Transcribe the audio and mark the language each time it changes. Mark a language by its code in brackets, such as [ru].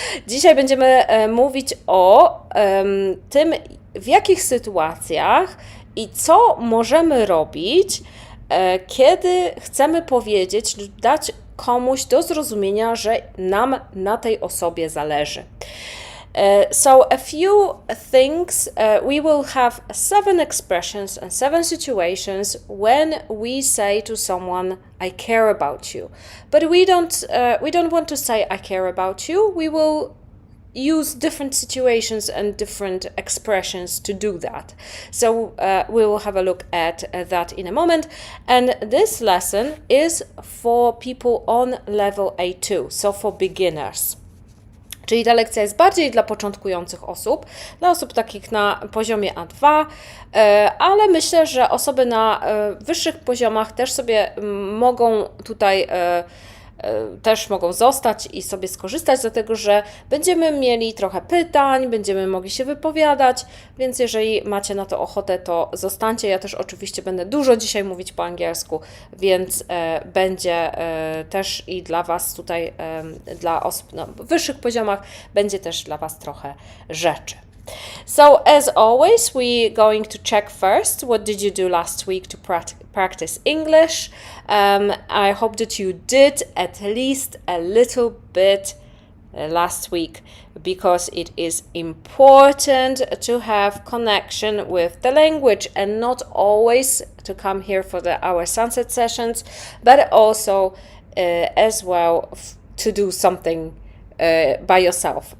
[pl] Dzisiaj będziemy mówić o tym, w jakich sytuacjach i co możemy robić, kiedy chcemy powiedzieć, dać komuś do zrozumienia, że nam na tej osobie zależy. [en] So a few things, we will have 7 expressions and 7 situations when we say to someone, I care about you. But we don't want to say I care about you. We will use different situations and different expressions to do that. So we will have a look at that in a moment. And this lesson is for people on level A2, so for beginners. [pl] Czyli ta lekcja jest bardziej dla początkujących osób, dla osób takich na poziomie A2, ale myślę, że osoby na wyższych poziomach też sobie mogą tutaj też mogą zostać i sobie skorzystać, dlatego że będziemy mieli trochę pytań, będziemy mogli się wypowiadać, więc jeżeli macie na to ochotę, to zostańcie. Ja też oczywiście będę dużo dzisiaj mówić po angielsku, więc będzie też i dla Was tutaj, dla osób na wyższych poziomach, będzie też dla Was trochę rzeczy. [en] So as always, we're going to check first what did you do last week to practice English. I hope that you did at least a little bit last week, because it is important to have connection with the language and not always to come here for our sunset sessions, but also as well to do something by yourself.